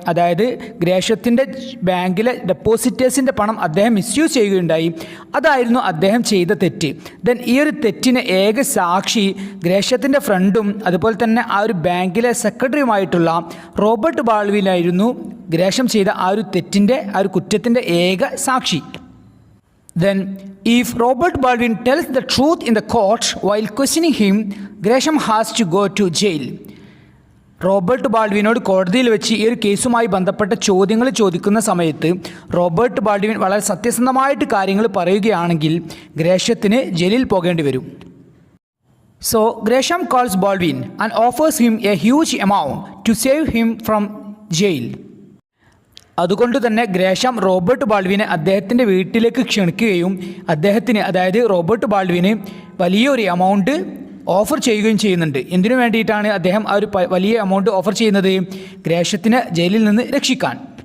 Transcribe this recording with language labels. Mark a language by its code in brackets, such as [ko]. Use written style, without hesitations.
[ml] അതായത് ഗ്രേഷത്തിൻ്റെ ബാങ്കിലെ ഡെപ്പോസിറ്റേഴ്സിൻ്റെ പണം അദ്ദേഹം മിസ്യൂസ് ചെയ്യുകയുണ്ടായി. അതായിരുന്നു അദ്ദേഹം ചെയ്ത തെറ്റ്. ദെൻ ഈ ഒരു തെറ്റിന് ഏക സാക്ഷി ഗ്രേഷത്തിൻ്റെ ഫ്രണ്ടും അതുപോലെ തന്നെ ആ ഒരു ബാങ്കിലെ സെക്രട്ടറിയുമായിട്ടുള്ള റോബർട്ട് ബാൾവിനായിരുന്നു. ഗ്രേഷം ചെയ്ത ആ ഒരു തെറ്റിൻ്റെ, ആ ഒരു കുറ്റത്തിൻ്റെ ഏക സാക്ഷി. [en] Then, if Robert Baldwin tells the truth in the court while questioning him, Gresham has to go to jail. [ml] Robert ബാൾഡ്വിനോട് കോടതിയിൽ വെച്ച് ഈ ഒരു കേസുമായി ബന്ധപ്പെട്ട ചോദ്യങ്ങൾ ചോദിക്കുന്ന സമയത്ത് റോബർട്ട് ബാൾഡ്വിൻ വളരെ സത്യസന്ധമായിട്ട് കാര്യങ്ങൾ പറയുകയാണെങ്കിൽ ഗ്രേഷത്തിന് ജയിലിൽ പോകേണ്ടി വരും. [en] So, Gresham calls Baldwin and offers him a huge amount to save him from jail. [ml] അതുകൊണ്ട് തന്നെ ഗ്രേഷം റോബർട്ട് ബാൾഡ്വിനെ അദ്ദേഹത്തിൻ്റെ വീട്ടിലേക്ക് ക്ഷണിക്കുകയും അദ്ദേഹത്തിന്, അതായത് റോബർട്ട് ബാൾഡ്വിന് വലിയൊരു എമൗണ്ട് ഓഫർ ചെയ്യുകയും ചെയ്യുന്നുണ്ട്. എന്തിനു വേണ്ടിയിട്ടാണ് അദ്ദേഹം ആ ഒരു വലിയ എമൗണ്ട് ഓഫർ ചെയ്യുന്നത്? ഗ്രേഷത്തിന് ജയിലിൽ നിന്ന് രക്ഷിക്കാൻ.